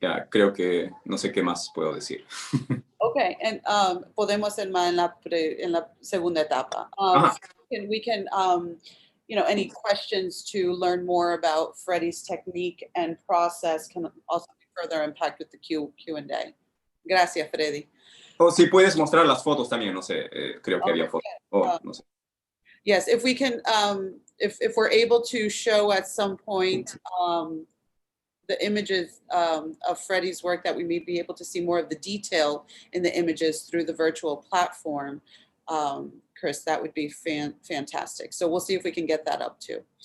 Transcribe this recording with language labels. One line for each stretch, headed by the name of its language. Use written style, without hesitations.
Spanish: Creo que no sé qué más puedo decir. Okay, and podemos ir más en la segunda etapa.
English: We can any questions to learn more about Freddie's technique and process can also be further impact with the Q&A.
Spanish: Gracias, Freddie. O si puedes mostrar las fotos también, no sé, creo que había fotos. No sé.
English: Yes, if we can, if we're able to show at some point the images of Freddie's work, that we may be able to see more of the detail in the images through the virtual platform, Chris, that would be fantastic. So we'll see if we can get that up too.